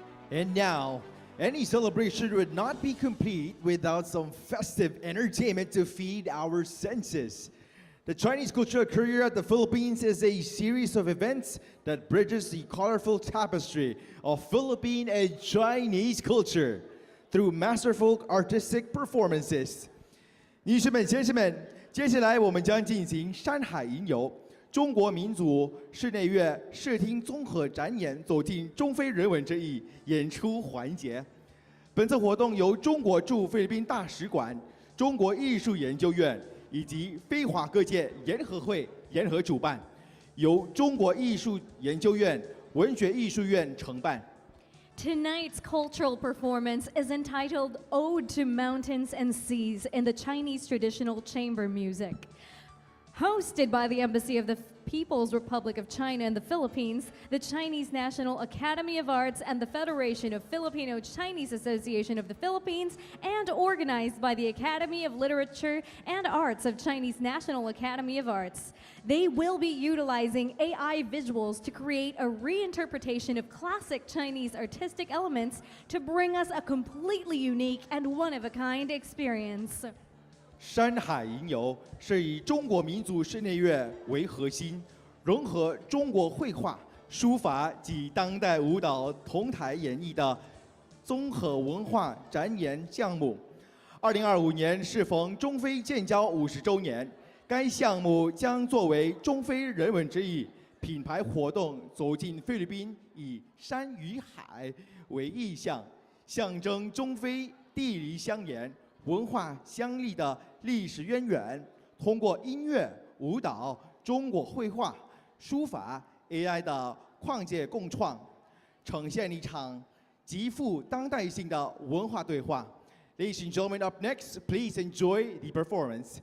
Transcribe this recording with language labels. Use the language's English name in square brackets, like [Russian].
[English] And now, any celebration would not be complete without some festive entertainment to feed our senses. The Chinese Cultural Career at the Philippines is a series of events that bridges the colorful tapestry of Philippine and Chinese culture through masterful artistic performances. [Chinese] 女士们、先生们，接下来我们将进行山海吟游中国民族室内乐视听综合展演走进中非人文之艺演出环节。本次活动由中国驻菲律宾大使馆、中国艺术研究院以及非华各界联合会联合主办，由中国艺术研究院、文学艺术院承办。 [English] Tonight's cultural performance is entitled Ode to Mountains and Seas in the Chinese Traditional Chamber Music. Hosted by the Embassy of the People's Republic of China in the Philippines, the Chinese National Academy of Arts, and the Federation of Filipino-Chinese Association of the Philippines, and organized by the Academy of Literature and Arts of Chinese National Academy of Arts. They will be utilizing AI visuals to create a reinterpretation of classic Chinese artistic elements to bring us a completely unique and one-of-a-kind experience. [Chinese] 山海吟游是以中国民族室内乐为核心，融合中国绘画、书法及当代舞蹈同台演绎的综合文化展演项目。 2025年适逢中非建交50周年，该项目将作为中非人文之艺品牌活动走进菲律宾，以山与海为意象，象征中非地理相连、文化相立的历史渊源，通过音乐、舞蹈、中国绘画、书法、AI 的跨界共创，呈现一场极富当代性的文化对话。 [English] Ladies and gentlemen, up next, please enjoy the performance.